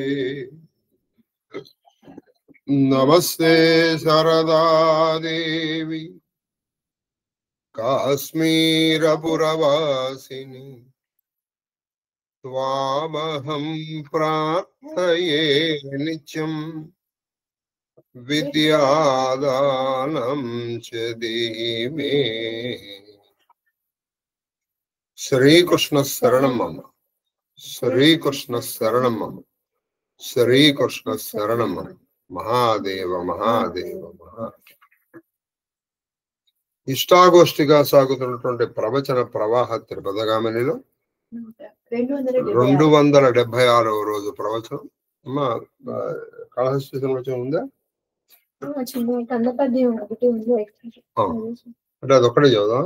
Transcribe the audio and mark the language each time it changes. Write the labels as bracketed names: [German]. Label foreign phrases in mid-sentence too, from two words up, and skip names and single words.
[Sanskrit] नमस्ते शारदा देवी काश्मीरपुरवासिनी त्वामहं प्रार्थये नित्यं विद्यादानं च देहि मे। श्री कृष्ण शरणं मम। श्री कृष्ण शरणं मम। श्री कृष्ण शरणं मम। महादेव महादेव महादेव। [Telugu] ఇష్టాగోష్ఠిగా సాగుతున్నటువంటి ప్రవచన ప్రవాహ త్రిపదగామినిలో 276వ రోజు ప్రవచనం. అమ్మా కాళహస్తి సంవత్సరం ఉందా? అంటే అదొక్కడే చదువుదా?